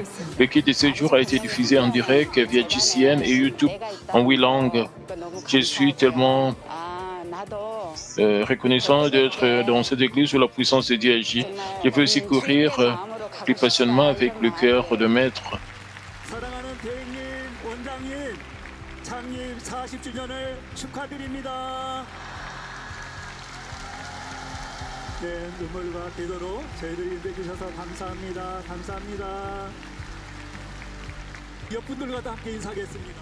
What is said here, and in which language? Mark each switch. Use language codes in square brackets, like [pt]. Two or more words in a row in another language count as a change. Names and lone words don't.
[fr] Le kit de ce jour a été diffusé en direct via GCN et YouTube en 8 langues. Je suis tellement reconnaissant d'être dans cette église où la puissance de Dieu agit. Je veux aussi courir plus passionnément avec le cœur de maître. [ko] 네, 눈물과 기도로 저희들을 인도해주셔서 감사합니다. 감사합니다. 옆분들과도 함께 인사하겠습니다.